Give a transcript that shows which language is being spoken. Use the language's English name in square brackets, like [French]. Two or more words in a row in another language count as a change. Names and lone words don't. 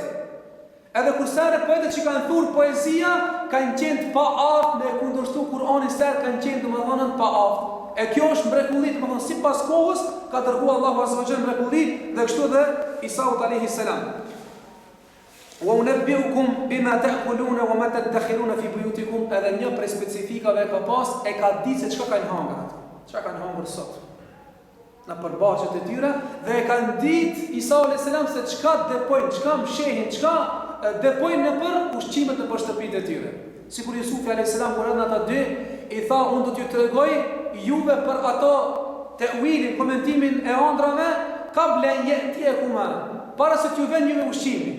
[Albanian] Edhe kur sare poetët që kanë thurë poezia, kanë qenë pa aftë me kundërshtu Kur'anin, sare kanë qenë domethënë pa aftë. E kjo është mrekulli, domethënë sipas kohës ka dërguar Allahu [Arabic] عز وجل [Albanian] mrekulli, dhe kështu dhe Isa [Arabic] عليه السلام. وأنبئكم بما تأكلون وما تدخرون في بيوتكم, [Albanian] edhe një prej specifikave ka pas e ka ditë se çka kanë hangër ato. Çka kanë hangër sot në përbashkët e tyre, dhe e kanë ditë Isa [Arabic] عليه السلام [Albanian] se çka depojnë, çka mshehin, çka depojnë në për ushqimet në për shtëpitë e tyre. Sikur Yusufi [Arabic] عليه السلام [Albanian] kur erdhën ata dy, i tha unë do t'ju tregoj juve për ato te'wilin, komentimin e ëndrave, [Arabic] قبل يأتيكما, [Albanian] para se t'ju vjen juve ushqimi.